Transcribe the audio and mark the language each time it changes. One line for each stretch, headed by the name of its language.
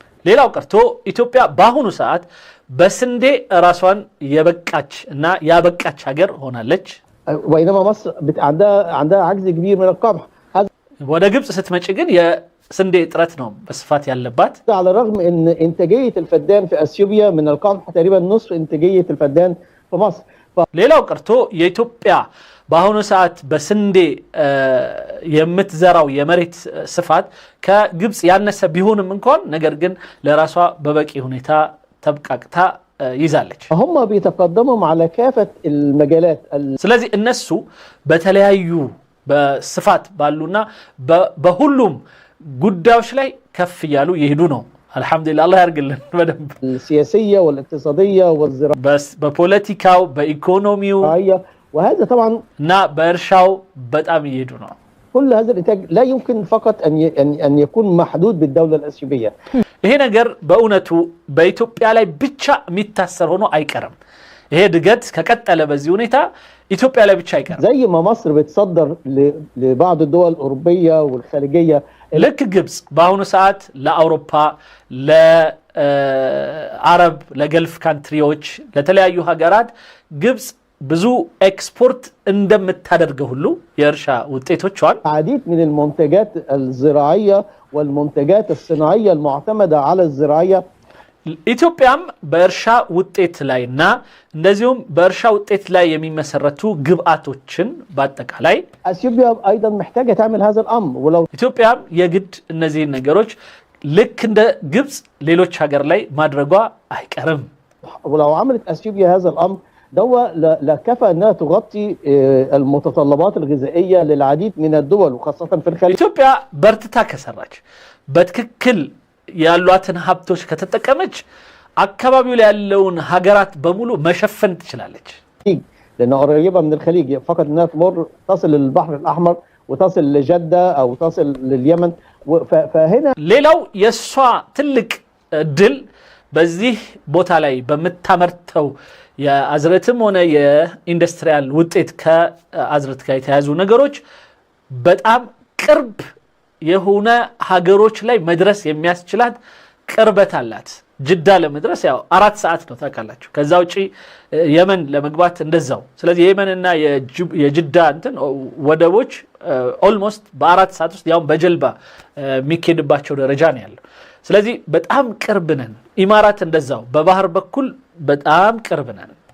Amharic: ሌላው ቀርቶ ኢትዮጵያ በአሁኑ ሰዓት በስንዴ ራሷን የበቃች እና ያበቃች ሀገር ሆናለች።
Arabic: بينما مصر عندها عجز كبير من القمح.
Amharic: ወደ ግብጽ ስትመጪ ግን የስንዴ እጥረት ነው በስፋት ያለባት።
Arabic: على الرغم ان انتاجيه الفدان في اثيوبيا من القمح تقريبا نصف انتاجيه الفدان في مصر.
Amharic: ሌላው ቀርቶ የኢትዮጵያ በአሁኑ ሰዓት በስንዴ የምትዘራው የመሬት ስፋት ከግብፅ ያነሰ ቢሆንም እንኳን ነገር ግን ለራሷ በበቂ ሁኔታ ተብቃቅታ ይዛለች።
Arabic: هم بيتقدموا على كافة المجالات
Amharic: ስለዚህ እነሱ በተለያዩ በስፋት ባሉና በሁሉም ጉዳዮች ላይ ከፍ ያሉ ይሄዱ ነው። አልহামዱሊላህ አላህ ያርግልን በደንብ
Arabic: السياسية والاقتصادية والزراعية
Amharic: በስ በፖለቲካው በኢኮኖሚው
Arabic: وهذا طبعا
Amharic: እና በእርሻው በጣም ይሄዱ ነው።
Arabic: كل هذا الانتاج لا يمكن فقط ان يكون محدود بالدولة الأثيوبية
Amharic: ይሄ ነገር በእውነቱ በኢትዮጵያ ላይ ብቻ የሚታሰር ሆኖ አይቀርም። ይሄ ድገት ከቀጠለ በዚህ ሁኔታ ኢትዮጵያ ላይ ብቻ አይቀርም።
Arabic: زي ما مصر بتصدر لبعض الدول الأوروبية والخليجية
Amharic: ልክ ግብፅ በአሁኑ ሰዓት ለአውሮፓ ለአረብ ለገልፍ ካንትሪዎች ለተለያዩ ሀገራት ግብፅ ብዙ ኤክስፖርት እንደምታደርገው ሁሉ የእርሻ ውጤቶቿን
Arabic: عديد من المنتجات الزراعية والمنتجات الصناعية المعتمدة على الزراعية
Amharic: ኢትዮጵያም በእርሻ ውጤት ላይና እንደዚሁም በእርሻ ውጤት ላይ የሚመሰረቱ ግብአቶችን በአጠቃላይ
Arabic: اثيوبيا ايضا محتاجة تعمل هذا الامر ولو
Amharic: ኢትዮጵያም የግድ እነዚህ ነገሮች ልክ እንደ ግብፅ ሌሎች ሀገር ላይ ማድረጓ አይቀርም።
Arabic: ولو عملت اثيوبيا هذا الامر دوا لكفى انها تغطي المتطلبات الغذائية للعديد من الدول وخاصة في الخليج
Amharic: ኢትዮጵያ በርትታ ከሰራች በትክክል ያሏትን ሀብቶች ከተጠቀመች አካባቢው ላይ ያለውን ሀገራት በሙሉ መሸፈን ትችላለች።
Arabic: لأنها قريبة من الخليج فقط انها تمر تصل للبحر الأحمر وتصل لجدة أو تصل لليمن فهنا
Amharic: ሌላው የሷ ትልቅ ድል በዚህ ቦታ ላይ በመታመርተው የአዝርዕትም ሆነ የኢንዱስትሪያል ውጤት ከአዝርዕት ጋር የተያዙ ነገሮች በጣም ቅርብ የሆነ ሀገሮች ላይ መድረስ የሚያስችላት ቅርበት አላት። ጅዳ ለመድረስ ያው 4 ሰዓት ነው ታውቃላችሁ። ከዛ ውጪ የመን ለመግባት እንደዛው። ስለዚህ የየመንና የጅዳ እንትን ወደቦች ኦልሞስት በ4 ሰዓት ውስጥ ያው በጀልባ የሚኬድባቸው ደረጃ ነው ያለው። ስለዚህ በጣም ቅርብ ነን። ኢማራት እንደዛው በባህር በኩል በጣም ቅርብ ነን።